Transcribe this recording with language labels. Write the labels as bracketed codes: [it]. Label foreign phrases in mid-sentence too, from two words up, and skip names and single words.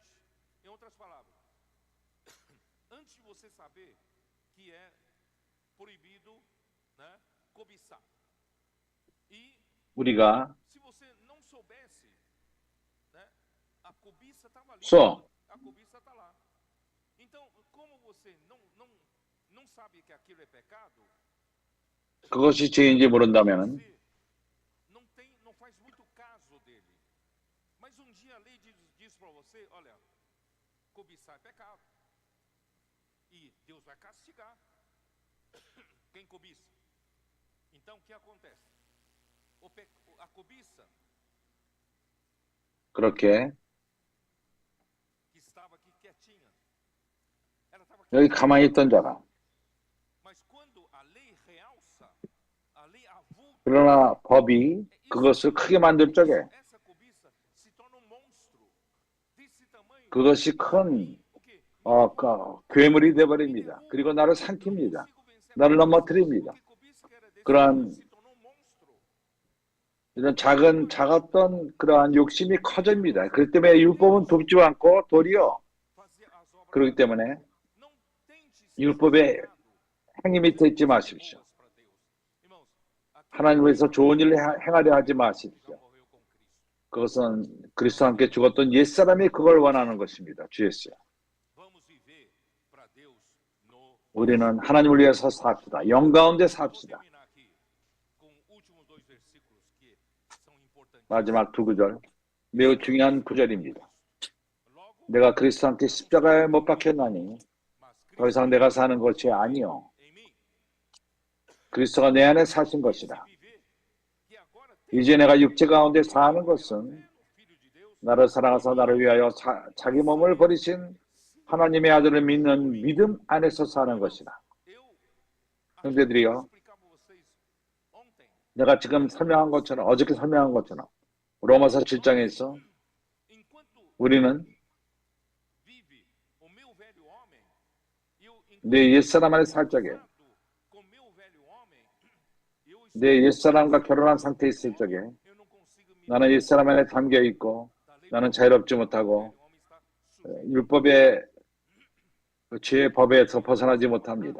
[pt] Em outras palavras, antes de você saber que é proibido, né, cobiçar, e [ko] 우리가 [pt] se você não soubesse, né, a cobiça estava ali. A cobiça está lá. Então, como você não sabe que aquilo é pecado, [ko] 그것이 죄인지 모른다면은 [pt] você não faz muito caso dele. Mas um dia a lei diz para você, olha, cobiçar é pecado. E Deus vai castigar quem cobiça. Então, o que acontece? A cobiça [ko] 그렇게 [pt] que estava aqui quietinha, ela estava [ko] 여기 [pt] quietinha. [ko] 가만히 있던 자가, [pt] Mas quando a lei realça, a lei avulta, [ko] 그러나 법이 그것을 크게 만들 적에 [pt] essa cobiça se torna um monstro desse tamanho. [ko] 그것이 큰 [pt] O quê? [ko] 괴물이 되어버립니다. 그리고 나를 삼킵니다. 나를 넘어뜨립니다. [pt] Porque cobiça que era desse [ko] 그러한 [pt] tamanho se tornou um monstro. [ko] 이런 작았던 그러한 욕심이 커집니다. 그렇기 때문에 율법은 돕지 않고 도리어 [pt] Fazer as obras [ko] 그렇기 때문에 [pt] não tente ser [ko] 율법의 [pt] justificado. [ko] 행위 밑에 있지 마십시오. [pt] Boas para Deus. Irmãos, aquele [ko] 하나님 위해서 좋은 일을 행하려 하지 [pt] já [ko] 마십시오. [pt] morreu com Cristo. [ko] 그것은 그리스도와 함께 죽었던 옛사람이 그걸 원하는 것입니다. 주 예수야. [pt] Vamos viver para Deus no. [ko] 우리는 하나님을 위해서 삽시다. 영 가운데 [pt] Vou [ko] 삽시다. [pt] terminar aqui com últimos dois versículos que são importantes. [ko] 마지막 두 구절, 매우 중요한 구절입니다. [pt] Logo, [ko] 내가 그리스도와 함께 십자가에 못 박혔나니 [pt] mas [ko] 더 [pt] Cristo [ko] 이상 내가 사는 것이 아니요 [pt] em mim, [ko] 그리스도가 내 안에 사신 것이다. [pt] viver que agora tem [ko] 이제 내가 육체 가운데 사는 것은 [pt] no Filho de Deus, [ko] 나를 사랑하사 나를 위하여 자기 몸을 버리신 하나님의 아들을 믿는 믿음 안에서 사는 것이다. [pt] eu [ko] 형제들이요, [pt] explicar para vocês ontem, [ko] 내가 지금 설명한 것처럼, 어저께 설명한 것처럼 로마서 7장에서 [pt] enquanto [ko] 우리는 [pt] vive o meu velho homem, [ko] 내 옛사람 안에 살 적에, 내 옛사람과 결혼한 상태에 있을 적에 나는 옛사람 안에 담겨 있고 나는 자유롭지 못하고 율법의 죄의 법에서 벗어나지 못합니다.